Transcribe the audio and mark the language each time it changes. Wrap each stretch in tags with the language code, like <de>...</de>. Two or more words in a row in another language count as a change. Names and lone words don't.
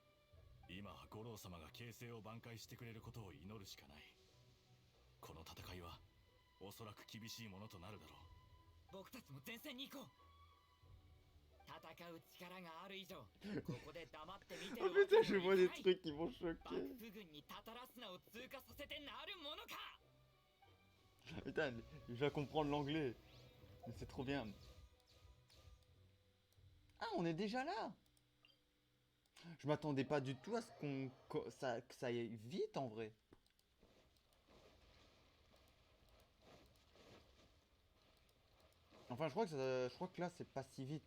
<ja>今は五郎様が形勢を挽回してくれることを祈るしかない。この戦いはおそらく厳しいものとなるだろう。僕たちも前線に行こう。戦う力がある以上、ここで黙って見てる</ja> <fr>En</fr> <ja>わ</ja> <fr>fait,</fr> <ja>け</ja> <fr>je</fr> <ja>には</ja> <fr>vois</fr> <ja>い</ja> <fr>des</fr> <ja>かない。</ja> <fr>trucs qui vont</fr> <ja>幕</ja> <fr>choquer.</fr> <ja>府軍にタタラスナを通過させてなるものか。</ja> <fr>Putain, je vais comprendre l'anglais. Mais c'est trop bien. Ah, on est déjà là. Je m'attendais pas du tout à ce que ça aille vite en vrai. Enfin, je crois que là, c'est pas si vite.</fr>